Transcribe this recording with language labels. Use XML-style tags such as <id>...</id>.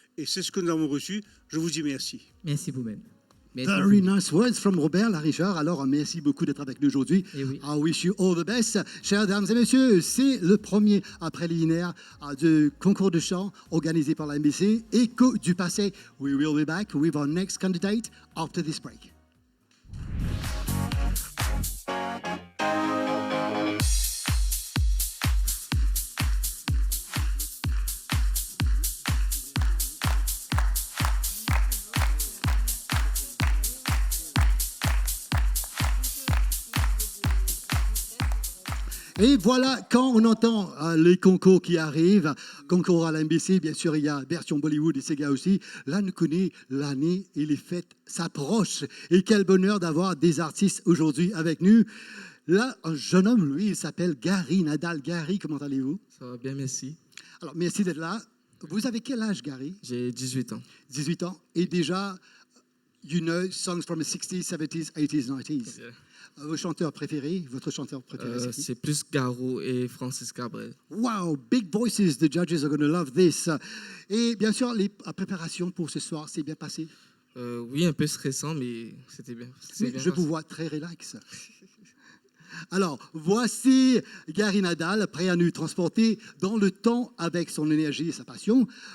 <fr>Et c'est ce que nous avons reçu. Je vous dis merci. Merci vous-même. Merci</fr> <en>Very</en> <fr>beaucoup.</fr> <en>nice words from Robert, là, Richard.</en> <fr>Alors, merci beaucoup d'être avec nous aujourd'hui. Eh oui.</fr> <en>I wish you all the best.</en> <fr>Chères dames et messieurs, c'est le premier préliminaire de concours de chant organisé par la MBC. Écho du passé.</fr> <en>We will be back with our next candidate after this break.</en> <fr>Et voilà, quand on entend les concours qui arrivent, concours à la MBC, bien sûr, il y a version Bollywood et Sega aussi. Là, on connaît l'année et les fêtes s'approchent. Et quel bonheur d'avoir des artistes aujourd'hui avec nous. Là, un jeune homme, lui, il s'appelle Gary Nadal. Gary, comment allez-vous? Ça va bien, merci. Alors, merci d'être là. Vous avez quel âge, Gary? J'ai 18 ans. 18 ans. Et déjà,</fr> <en>you know songs from the 60s, 70s, 80s, 90s. Yeah.</en> <fr>Vos chanteurs préférés, votre chanteur préféré, c'est qui? C'est plus Garou et Francis Cabrel.</fr> <en>Wow, big voices, the judges are going to love this.</en> <fr>Et bien sûr, la préparation pour ce soir s'est bien passée? Oui, un peu stressant, mais c'était bien. Mais je vous vois très relax. Alors, voici Gary Nadal, prêt à nous transporter dans le temps avec son énergie et sa passion.</fr>